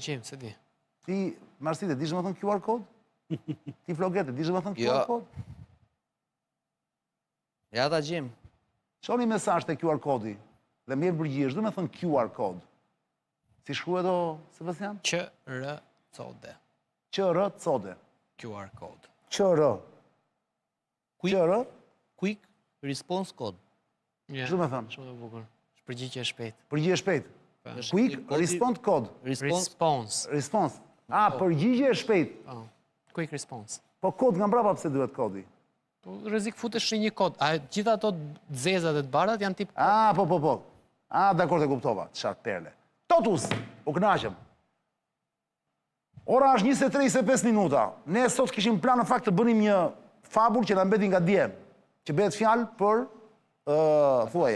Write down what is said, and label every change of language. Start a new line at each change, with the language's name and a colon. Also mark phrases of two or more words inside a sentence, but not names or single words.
Albanian: Ta gjem, se di. Ti, Marsite, dish domethënë QR kod? Ti Flogete, dish domethënë QR kod? Ja ta gjem. Çoni mesazh te QR kodi dhe më jep përgjigje, domethënë QR kod. Si shkruhet o Sebastian?
English: QR-code. QR-code. QR code. QR. QR? Quick Response Code.
Albanian: Ç'do të thënë? Shumë e bukur. Përgjigje shpejt. Përgjigje shpejt.
English: Quick Response Code. Response.
Albanian: Përgjigje shpejt.
English: Quick response.
Albanian: Po kod nga mbrapa pse duhet kodi? Po rrezik futesh në një kod. A gjithë ato zezat e të barat janë tip... Po. Dakor, e kuptova. Çfarë perle. Totus, u kënaqem. Ora është 23:25 minuta. Ne sot kishim plan në fakt të bënim një fabul që na mbeti nga dje, që bëhet fjalë për thuaje.